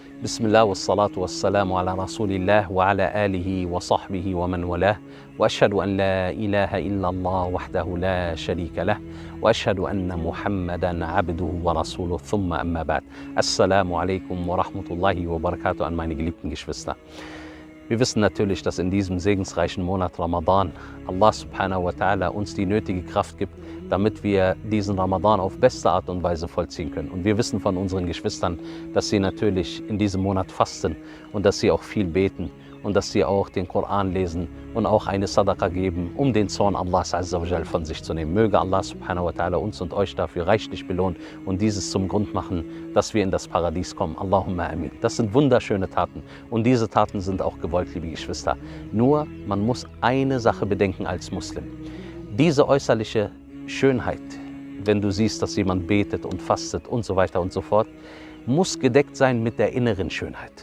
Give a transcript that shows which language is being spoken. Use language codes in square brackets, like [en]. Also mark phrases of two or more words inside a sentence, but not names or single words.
[ar] بسم الله والصلاة والسلام على رسول الله وعلى آله وصحبه ومن والاه وأشهد أن لا إله إلا الله وحده لا شريك له وأشهد أن محمدا عبده ورسوله ثم أما بعد. السلام عليكم ورحمة الله وبركاته [de] an meine geliebten Geschwister. Wir wissen natürlich, dass in diesem segensreichen Monat Ramadan [ar] الله سبحانه وتعالى [de] uns die nötige Kraft gibt, damit wir diesen Ramadan auf beste Art und Weise vollziehen können. Und wir wissen von unseren Geschwistern, dass sie natürlich in diesem Monat fasten und dass sie auch viel beten und dass sie auch den Koran lesen und auch eine Sadaqa geben, um den Zorn Allahs [ar] عز وجل [de] von sich zu nehmen. Möge [ar] الله سبحانه وتعالى [de] uns und euch dafür reichlich belohnen und dieses zum Grund machen, dass wir in das Paradies kommen. [ar] اللهم آمين. [de] Das sind wunderschöne Taten und diese Taten sind auch gewollt, liebe Geschwister. Nur, man muss eine Sache bedenken als Muslim. Diese äußerliche Schönheit, wenn du siehst, dass jemand betet und fastet und so weiter und so fort, muss gedeckt sein mit der inneren Schönheit.